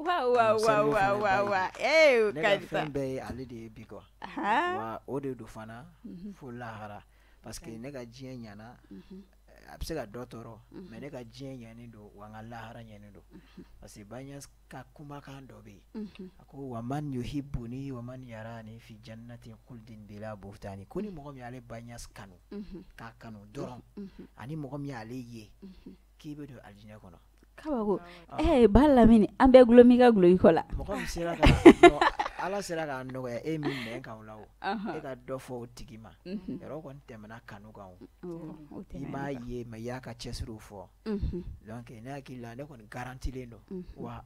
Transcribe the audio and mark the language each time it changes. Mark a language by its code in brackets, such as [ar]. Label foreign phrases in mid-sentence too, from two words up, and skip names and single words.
[bm] wa ne ka fɛn bɛɛ ye ale de ye bi quoi wa o de don fana fo lahara [fr] parce que [bm] ne ka diɲɛ ɲana a bɛ se ka dɔ tɔɔrɔ mais ne ka diɲɛ ɲɛnen don wa n ka lahara ɲɛnen don [fr] parce que [bm] Bayiɲas ka kumakan dɔ bɛ yen a ko [ar] ومن يحبني ومن يراني في جنة خلد بلا بهتان [bm] ko ni mɔgɔ min y'ale Bayiɲas kanu k'a kanu dɔrɔn ani mɔgɔ min y'ale ye k'i bɛ don alijinɛ kɔnɔ kabako Balamini an bɛɛ gulon b'i ka guloki kɔ la mɔgɔ min sera ka ala sera k'a nɔgɔya e min nɛn kan o la o e ka dɔ fɔ o tigi ma yɔrɔ kɔni tɛmɛna kanu kan o i m'a ye mais i y'a ka cɛsiriw fɔ donc ne hakili la ne kɔni garantilen don wa